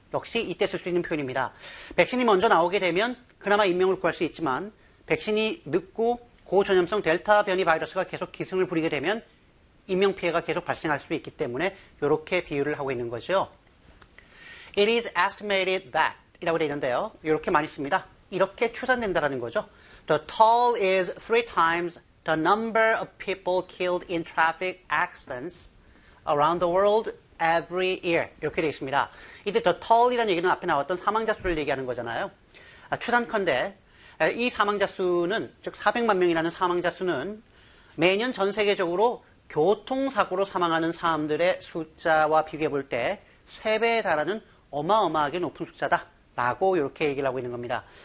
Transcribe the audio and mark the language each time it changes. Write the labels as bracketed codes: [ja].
[ko] 역시 이때 쓸수 있는 표현입니다. 백신이 먼저 나오게 되면 그나마 인명을 구할 수 있지만 백신이 늦고 고전염성 델타 변이 바이러스가 계속 기승을 부리게 되면 인명피해가 계속 발생할 수 있기 때문에 이렇게 비유를 하고 있는 거죠. [en] It is estimated that [ko] 이라고 되어 있는데요. 이렇게 많이 씁니다. 이렇게 추산된다라는 거죠. [en] The toll is three times the number of people killed in traffic accidents around the world every year. [ko] 이렇게 되어 있습니다. 이때 the toll이라는 얘기는 앞에 나왔던 사망자 수를 얘기하는 거잖아요. 추산컨대 이 사망자 수는 즉 400만 명이라는 사망자 수는 매년 전 세계적으로 교통사고로 사망하는 사람들의 숫자와 비교해 볼때세 배에 달하는 어마어마하게 높은 숫자다 라고 이렇게 얘기를 하고 있는 겁니다.